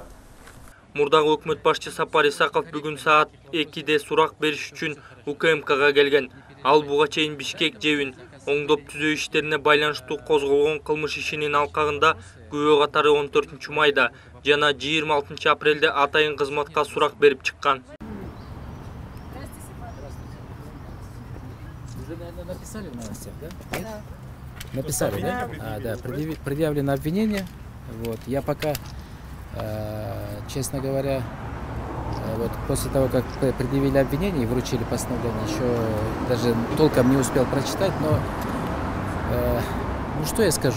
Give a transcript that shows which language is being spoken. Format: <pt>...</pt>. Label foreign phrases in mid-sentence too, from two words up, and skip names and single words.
<ky>Мурдагы өкмөт башчы Сапар Исаков бүгүн саат 2-де сурак бериш үчүн УКМКга келген. Ал буга чейин Бишкек жебин оңдоп түзөө иштерине байланыштуу козголгон кылмыш ишинин алкагында күбө катары 14 майда жана 26 апрелде атайын кызматка сурак берип чыккан.</ky> <ru>Вы, наверное, написали в новостях, да? Да. Написали, да? Да, предъявлено обвинение. Вот. Я пока, честно говоря, вот после того, как предъявили обвинение и вручили постановление, еще даже толком не успел прочитать, но ну что я скажу?</ru>